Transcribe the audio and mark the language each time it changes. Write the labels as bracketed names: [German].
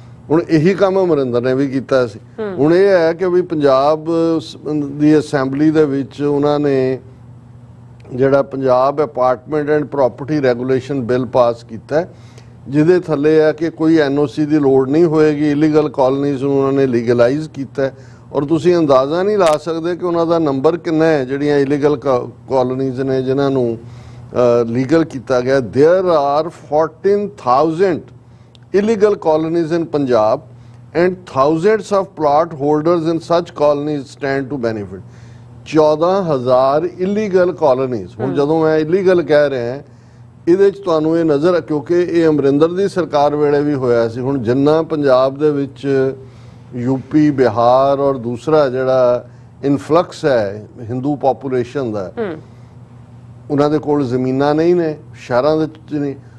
[Punjabi] ਹੁਣ ਇਹੀ ਕੰਮ ਅਮਰਿੰਦਰ ਨੇ ਵੀ ਕੀਤਾ ਸੀ। ਹੁਣ ਇਹ ਹੈ ਕਿ ਵੀ ਪੰਜਾਬ ਦੀ ਅਸੈਂਬਲੀ ਦੇ ਵਿੱਚ ਉਹਨਾਂ ਨੇ ਜਿਹੜਾ Punjab apartment and property regulation bill pass ਕੀਤਾ ਜਿਹਦੇ ਥੱਲੇ ਹੈ ਕਿ ਕੋਈ ਐਨਓਸੀ ਦੀ ਲੋੜ ਨਹੀਂ ਹੋਏਗੀ। ਇਲੀਗਲ ਕਾਲੋਨੀਜ਼ ਨੂੰ ਉਹਨਾਂ ਨੇ ਲੀਗਲਾਈਜ਼ ਕੀਤਾ ਔਰ ਤੁਸੀਂ ਅੰਦਾਜ਼ਾ ਨਹੀਂ ਲਾ ਸਕਦੇ ਕਿ ਉਹਨਾਂ ਦਾ ਨੰਬਰ ਕਿੰਨਾ ਹੈ ਜਿਹੜੀਆਂ ਇਲੀਗਲ ਕਾਲੋਨੀਜ਼ ਨੇ ਜਿਨ੍ਹਾਂ ਨੂੰ ਲੀਗਲ ਕੀਤਾ ਗਿਆ। [English] There are 14,000 illegal colonies in Punjab and thousands of plot holders in such colonies stand to benefit. 14,000 illegal colonies। [Punjabi] ਹੁਣ ਜਦੋਂ ਮੈਂ illegal ਕਹਿ ਰਿਹਾ ਇਹਦੇ ਚ ਤੁਹਾਨੂੰ ਇਹ ਨਜ਼ਰ, ਕਿਉਂਕਿ ਇਹ ਅਮਰਿੰਦਰ ਦੀ ਸਰਕਾਰ ਵੇਲੇ ਵੀ ਹੋਇਆ ਸੀ। ਹੁਣ ਜਿੰਨਾ ਪੰਜਾਬ ਦੇ ਵਿੱਚ ਯੂਪੀ, ਬਿਹਾਰ ਔਰ ਦੂਸਰਾ ਜਿਹੜਾ ਇਨਫਲਕਸ ਹੈ ਹਿੰਦੂ ਪੋਪੂਲੇਸ਼ਨ ਦਾ, ਉਹਨਾਂ ਦੇ ਕੋਲ ਜ਼ਮੀਨਾਂ ਨਹੀਂ ਨੇ, ਸ਼ਹਿਰਾਂ ਦੇ ਵਿੱਚ ਨਹੀਂ।